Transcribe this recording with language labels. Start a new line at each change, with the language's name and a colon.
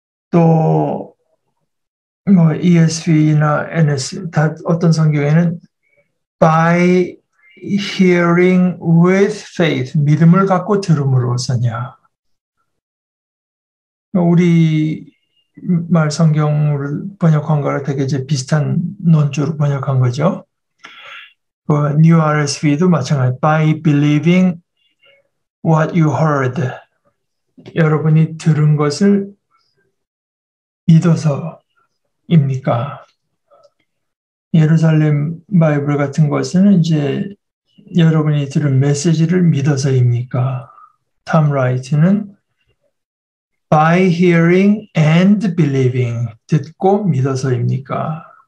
Korean: 또 뭐 ESV나 NS 다 어떤 성경에는
English: by hearing with faith
Korean: 믿음을 갖고 들음으로서냐. 우리 말 성경을 번역한 거랑 되게 이제 비슷한 논조로 번역한 거죠. 그 New RSV도 마찬가지.
English: By believing what you heard.
Korean: 여러분이 들은 것을 믿어서입니까? 예루살렘 바이블 같은 것은 이제 여러분이 들은 메시지를 믿어서입니까? 탐 라이트는
English: by hearing and believing
Korean: 듣고 믿어서입니까?